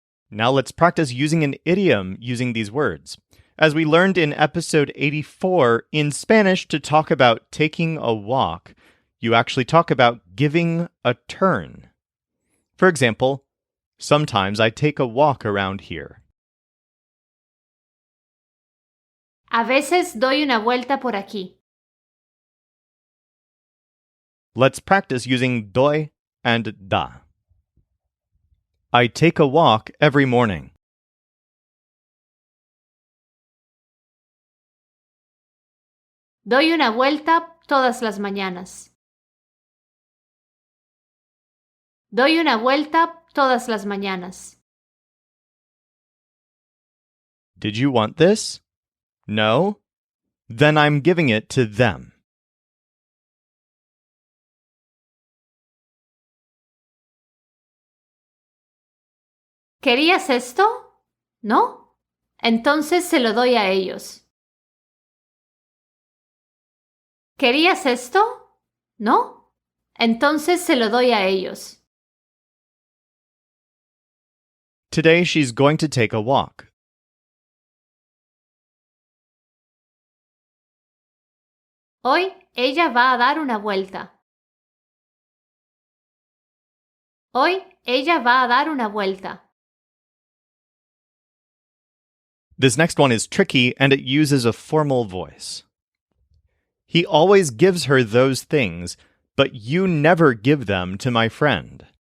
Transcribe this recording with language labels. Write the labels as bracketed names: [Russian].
[English] Now let's practice using an idiom using these words. As we learned in episode 84, in Spanish, to talk about taking a walk, you actually talk about giving a turn. For example, sometimes I take a walk around here. [Spanish] A veces doy una vuelta por aquí. [English] Let's practice using doy and da. I take a walk every morning. [Spanish] Doy una vuelta todas las mañanas. Doy una vuelta todas las mañanas. [English] Did you want this? No? Then I'm giving it to them. [Spanish] ¿Querías esto? ¿No? Entonces se lo doy a ellos. ¿Querías esto? ¿No? Entonces se lo doy a ellos. [English] Today she's going to take a walk. [Spanish] Hoy ella va a dar una vuelta. Hoy ella va a dar una vuelta. [English] This next one is tricky and it uses a formal voice. He always gives her those things, but you never give them to my friend.